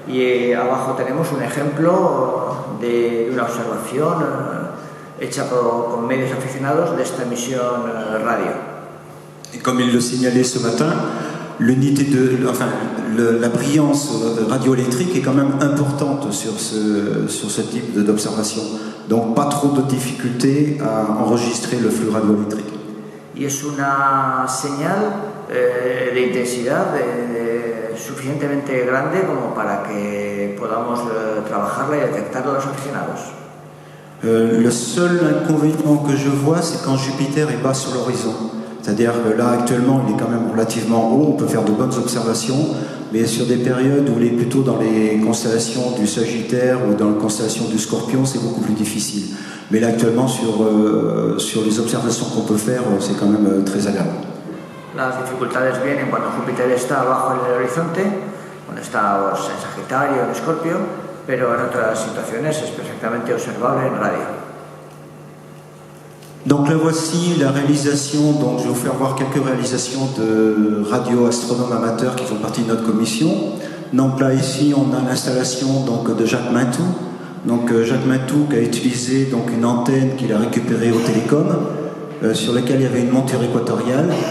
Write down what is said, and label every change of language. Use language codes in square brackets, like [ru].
[es] Y abajo tenemos un ejemplo de una observación hecha con medios aficionados de esta emisión radio. [fr] Et comme il le signalait ce matin, la brillance radioélectrique est quand même importante sur ce type d'observation. Donc pas trop de difficultés à enregistrer le flux radioélectrique. [es] Y es una señal de intensidad suficientemente grande como para que podamos trabajarla y detectarla los aficionados. [fr] Le seul inconvénient que je vois, c'est quand Jupiter est bas sur l'horizon. C'est-à-dire que là, actuellement, il est quand même relativement haut, on peut faire de bonnes observations, mais sur des périodes où il est plutôt dans les constellations du Sagittaire ou dans la constellation du Scorpion, c'est beaucoup plus difficile. Mais là, actuellement, sur les observations qu'on peut faire, c'est quand même très agréable. [es] Las dificultades vienen cuando Júpiter está abajo en el horizonte, cuando está en Sagitario o en Escorpio, pero en otras situaciones es perfectamente observable en radio. [fr] Donc là voici la réalisation, donc je vais vous faire voir quelques réalisations de radioastronomes amateurs qui font partie de notre commission. Donc là ici on a l'installation donc de Jacques Mintou. Donc Jacques Mintou qui a utilisé donc une antenne qu'il a récupérée au Télécom, sur laquelle il y avait une monture équatoriale.